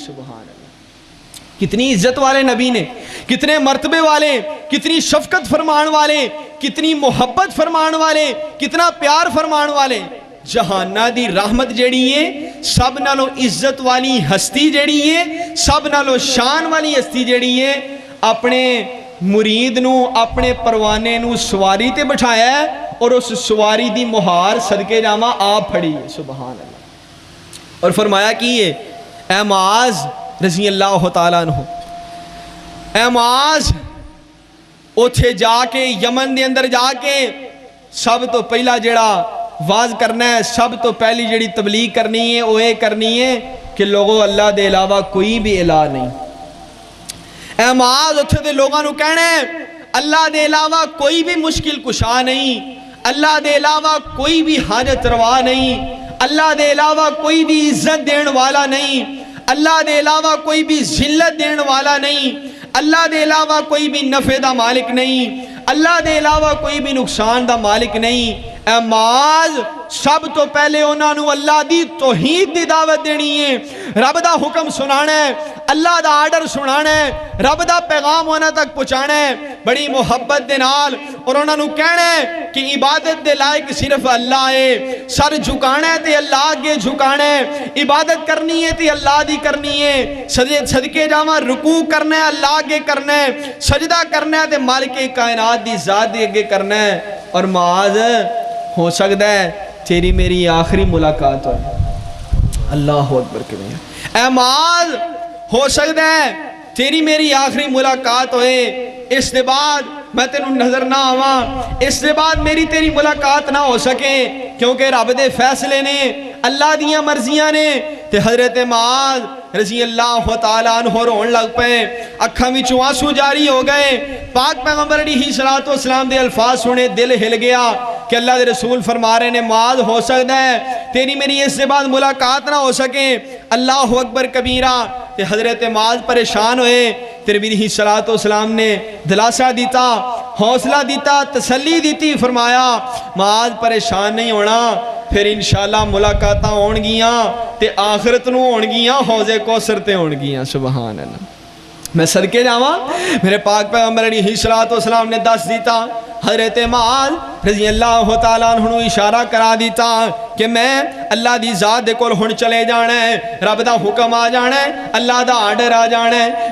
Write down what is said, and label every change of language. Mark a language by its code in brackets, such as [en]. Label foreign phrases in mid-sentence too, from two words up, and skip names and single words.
[ar] سبحان اللہ، [pa] کتنی عزت والے نبی نے، کتنے مرتبے والے، کتنی شفقت فرمان والے، کتنی محبت فرمان والے، کتنا پیار فرمان والے۔ جہانہ دی رحمت جیڑی ہے، سب نالو عزت والی ہستی جیڑی ہے، سب نالو شان والی ہستی جیڑی ہے، اپنے مرید نو، اپنے پروانے نو سواری تے بٹھایا ہے، اور اس سواری دی مہار صدقے جاواں آپ پھڑی ہے۔ [ar] سبحان اللہ، [pa] اور فرمایا کہ اے معاذ [ar] رضی اللہ تعالیٰ عنہ، [pa] اے معاذ اتھے جا کے، یمن دے اندر جا کے سب تو پہلا جڑا واز کرنا ہے، سب تو پہلی جڑی تبلیغ کرنی ہے وہ یہ کرنی ہے کہ لوگوں اللہ دے علاوہ کوئی بھی الہ نہیں۔ اے معاذ اتھے دے لوگاں نو کہنا ہے اللہ دے علاوہ کوئی بھی مشکل کشا نہیں، اللہ دے علاوہ کوئی بھی حاجت روا نہیں، اللہ دے علاوہ کوئی بھی عزت دین والا نہیں، اللہ دے علاوہ کوئی بھی ذلت دین والا نہیں، اللہ دے علاوہ کوئی بھی نفع دا مالک نہیں، اللہ دے علاوہ کوئی بھی نقصان دا مالک نہیں۔ اے معاذ سب تو پہلے انہاں نو اللہ دی توحید دی دعوت دینی ہے، رب دا حکم سنانا ہے، اللہ دا آرڈر سنانا ہے، رب دا پیغام انہاں تک پہنچانا ہے بڑی محبت دے نال، اور انہاں نو کہنا ہے کہ عبادت دے لائق صرف اللہ ہے، سر جھکانا ہے تے اللہ آگے جھکانا ہے، عبادت کرنی ہے تے اللہ دی کرنی ہے، صدقے جاواں رکوع کرنا ہے اللہ آگے کرنا ہے، سجدہ کرنا ہے تے مالک کائنات دی ذات دی آگے کرنا ہے۔ اور معاذ ہو سکتا ہے تیری میری آخری ملاقات ہو، [ar] اللہ اکبر کبیر، [pa] اے معاذ ہو سکتا ہے تیری میری آخری ملاقات ہوئے، [ur] اس کے بعد [pa] میں تینوں نظر نہ آواں، [ur] اس کے بعد [pa] میری تیری ملاقات نہ ہو سکے، کیونکہ رب دے فیصلے نے، اللہ دیاں مرضیاں نے۔ تے حضرت معاذ [ar] رضی اللہ تعالیٰ عنہ [pa] رون لگ پے، اکھاں وچوں آنسو جاری ہو گئے، پاک پیغمبر [ar] علیہ السلام [pa] دے الفاظ سنے دل ہل گیا کہ اللہ دے رسول فرما رہے نے معاذ ہو سکتا ہے تیری میری اس سے بعد ملاقات نہ ہو سکے، [ar] اللہ اکبر کبیرہ۔ [pa] تے حضرت معاذ پریشان ہوئے، تیرے بھی صلاۃ والسلام نے دلاسا دیتا، حوصلہ دیتا، تسلی دیتی، فرمایا معاذ پریشان نہیں ہونا، پھر انشاءاللہ ملاقاتاں ہون گیاں تے آخرت نو ہون گیاں، حوض کوثر تے ہون گیاں۔ [ar] سبحان اللہ، [pa] میں صدقے جاواں میرے پاک پیغمبر [ar] علیہ الصلوۃ والسلام [pa] نے دس دیتا حضرت معاذ [ar] رضی اللہ تعالیٰ عنہ [pa] اشارہ کرا دیتا کہ میں اللہ دی ذات دے کول ہن چلے جانا ہے، رب دا حکم آ جانا ہے، اللہ دا آرڈر آ جانا ہے۔